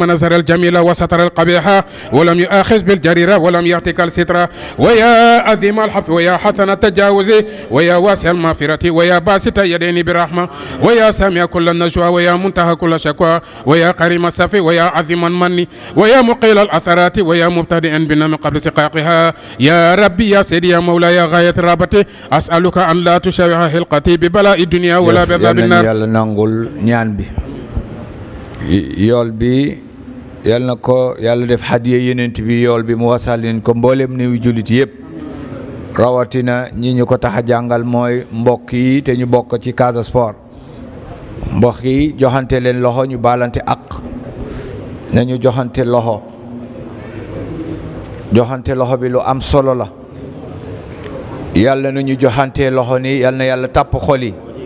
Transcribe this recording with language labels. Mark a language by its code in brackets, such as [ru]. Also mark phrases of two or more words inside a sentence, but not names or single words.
[ar] من نزل الجميل وستر القبيح ولم يؤاخذ بالجريرة ولم يعتك الستر ويا عظيم الحفظ ويا حسن التجاوز ويا واسع المغفرة ويا باسط يدين برحمة ويا سامع كل النجوى ويا منتهى كل شكوى ويا كريم السفي ويا عظيم المن ويا مقيل الأثرات ويا مبتدئا بنا من قبل سقاقها يا ربي يا سيدي يا مولاي يا غاية رابطي أسألك أن لا تشوه حلقتي ببلاء الدنيا ولا بعذاب النار. [wo] yàlla nangul ñaan bi yool bi yàlla na ko yàlla def hadiya yenent bi yool bi mu wasal leen ko mboolem néew jullit yëpp rawatina ñi ñu ko tax a jàngal mooy mbokk yi te ñu bokk ci Casa Sport mbokk yi joxante leen loxo ñu baalante ak nañu joxante loxo bi lu am solo la yàlla na ñu joxante loxo ni yàlla na yàlla tàpp xol yi